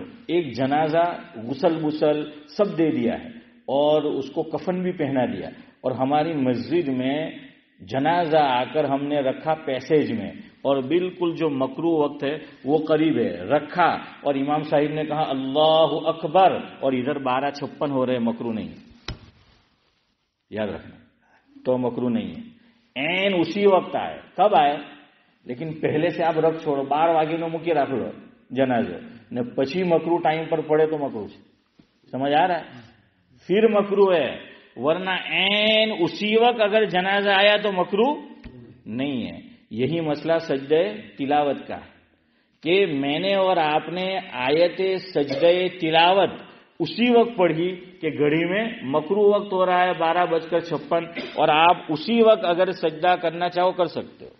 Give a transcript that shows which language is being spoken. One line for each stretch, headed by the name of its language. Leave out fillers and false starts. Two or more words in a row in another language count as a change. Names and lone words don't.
Urdu: ایک جنازہ غسل سب دے دیا ہے اور اس کو کفن بھی پہنا دیا, اور ہماری مسجد میں جنازہ آ کر ہم نے رکھا پیسیج میں, اور بالکل جو مکروہ وقت ہے وہ قریب ہے رکھا, اور امام صاحب نے کہا اللہ اکبر, اور ادھر 12:56 ہو رہے, مکروہ نہیں, یاد رکھنا. تو مکروہ نہیں ہے. این اسی وقت آئے, کب آئے, لیکن پہلے سے آپ رکھ چھوڑو,
Gujarati: 12 વાગે મૂકી રાખો જનાઝો ને પછી મકરૂહ ટાઈમ પર પડે તો મકરૂહ છે. સમજ આ
Urdu: رہا ہے, پھر مکروہ ہے, ورنہ این اسی وقت اگر جنازہ آیا تو مکروہ نہیں ہے. یہی مسئلہ سجدہ تلاوت کا ہے کہ میں نے اور آپ نے آیت سجدہ تلاوت اسی وقت پڑھی کہ گھڑی میں مکروہ وقت ہو رہا ہے 12:56, اور آپ اسی وقت اگر سجدہ کرنا چاہو کر سکتے ہو.